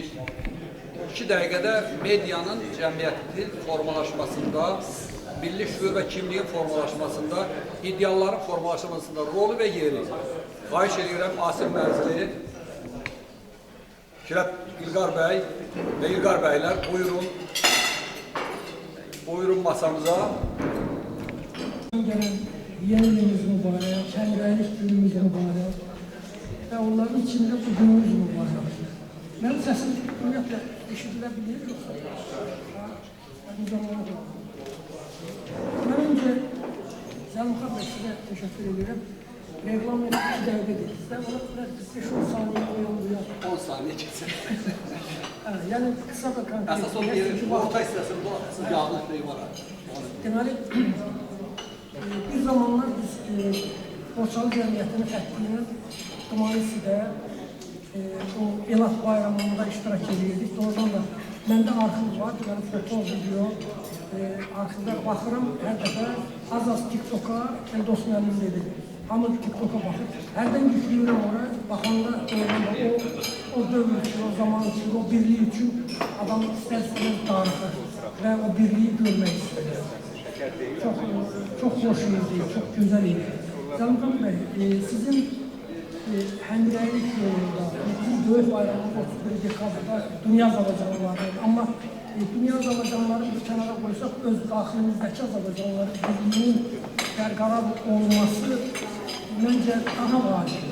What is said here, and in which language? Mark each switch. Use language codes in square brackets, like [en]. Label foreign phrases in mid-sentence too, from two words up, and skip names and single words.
[az] 2 dəqiqədə medianın cəmiyyətin formalaşmasında, milli şüur və kimliyin formalaşmasında, idealların formalaşmasında rolu və yeri. Xahiş edirəm Asim Mərzili, Şirət İlqar bəy və İlqar bəylər buyurun masamıza. [tr] Gelen yeni yılımız mübarek, şenlik günümüz mübarek ve onların içinde bu günümüz mübarek. Benim sesim ümumiyyətlə eşidilebilir yoksa? Bu zamana da. Ben önce Zəlmuxa [az] bəy sizə [tr] teşekkür ederim. Reklam edip 2 dəqiqə dedik. Sen ona 5-10 saniye uyandırıyor. 10 saniye kesin. Yani kısa ve konkret. [az] Əsas o yerin orta hissəsində bu yağlı şey var. Deməli, bir zamanlar biz Borçalı Cəmiyyətinin fəthinin Tumanisi'də o Elaf bayramında iştirak edirdik. Oradan da məndə arxiv var, yəni foto, video, arxivdə baxıram, hər dəfə az TikTok'a, dost müəllim dedi. Hamı TikTok'a baxır. Hərdən yüklüyorum oraya, baxanda o dövr üçün, o zaman üçün, o birliği üçün adam istər-istəməz darıxır və o birliği görmək istəyir. [tr] Çok hoş idi, çok güzel idi. [az] Zəlmuxa bəy, sizin həmrəylik yolunda, bizim böyük bayramı 31 dekabrda Dünya Azərbaycanlıları, amma Dünya Azərbaycanlıları bir kənara qoysaq, öz daxilimizdəki Azərbaycanlıların birliyinin bərqərar olması məncə daha vacibdir.